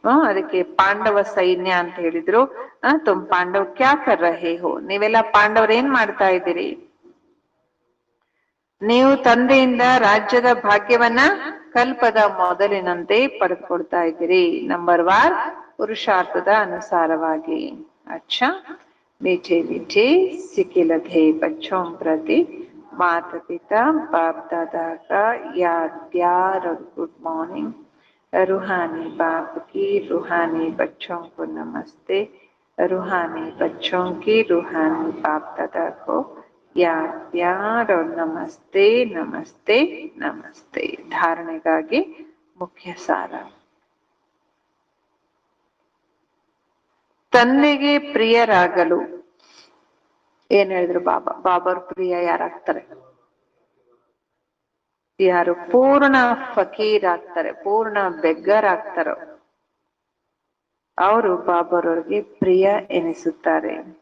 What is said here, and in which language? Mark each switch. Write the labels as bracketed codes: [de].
[kn] ಅದಕ್ಕೆ ಪಾಂಡವ ಸೈನ್ಯ ಅಂತ ಹೇಳಿದ್ರು. [hi] ತುಮ್ ಪಾಂಡವ್ ಕ್ಯಾ ಕರ್ ರಹೆ ಹೋ? [kn] ನೀವೆಲ್ಲ ಪಾಂಡವ್ರ ಏನ್ ಮಾಡ್ತಾ ಇದ್ದೀರಿ? ನೀವು ತಂದೆಯಿಂದ ರಾಜ್ಯದ ಭಾಗ್ಯವನ್ನ ಕಲ್ಪದ ಮೊದಲಿನಂತೆ ಪಡೆದುಕೊಳ್ತಾ ಇದ್ದೀರಿ. ನಂಬರ್ 1 ಪುರುಷಾರ್ಥದ ಅನುಸಾರವಾಗಿ. [hi] ಅಚ್ಚಾ, मीठे मीठे सिके लगे बच्चों प्रति माता पिता बाप दादा का याद प्यार और गुड मॉर्निंग. रूहानी बाप की रूहानी बच्चों को नमस्ते. रूहानी बच्चों की रूहानी बाप दादा को याद प्यार और नमस्ते नमस्ते नमस्ते. [kn] धारणೆಗಾಗಿ ಮುಖ್ಯ ಸಾರ. ತಂದೆಗೆ ಪ್ರಿಯರಾಗಲು ಏನ್ ಹೇಳಿದ್ರು ಬಾಬಾ? ಬಾಬಾರ್ ಪ್ರಿಯ ಯಾರಾಗ್ತಾರೆ? ಯಾರು ಪೂರ್ಣ ಫಕೀರ್ ಆಗ್ತಾರೆ, ಪೂರ್ಣ ಬೆಗ್ಗರ್ ಆಗ್ತಾರೋ ಅವರು ಬಾಬಾರವ್ರಿಗೆ ಪ್ರಿಯ ಎನಿಸುತ್ತಾರೆ.